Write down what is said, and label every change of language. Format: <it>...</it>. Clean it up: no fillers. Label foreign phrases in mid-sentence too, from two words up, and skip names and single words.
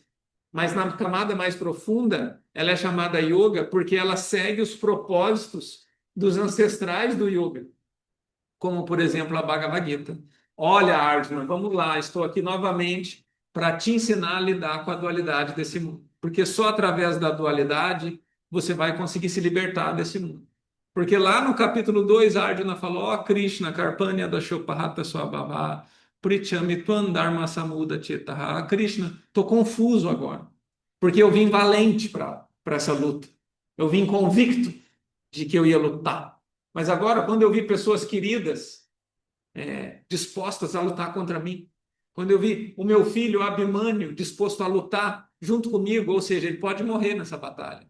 <pt>Mas na camada mais profunda, ela é chamada yoga porque ela segue os propósitos dos ancestrais do yoga, como, por exemplo, a Bhagavad Gita. Olha, Arjuna, vamos lá, estou aqui novamente para te ensinar a lidar com a dualidade desse mundo. Porque só através da dualidade você vai conseguir se libertar desse mundo. Porque lá no capítulo 2, Arjuna falou: ó Krishna,</pt> <sa>कार्पण्य दोषोपहत स्वभावः पृच्छामि त्वां धर्म सम्मूढ चेताः.</sa> <pt>Krishna, estou confuso agora. Porque eu vim valente para essa luta. Eu vim convicto de que eu ia lutar. Mas agora, quando eu vi pessoas queridas dispostas a lutar contra mim, quando eu vi o meu filho Abhimanyu disposto a lutar junto comigo, ou seja, ele pode morrer nessa batalha.</pt>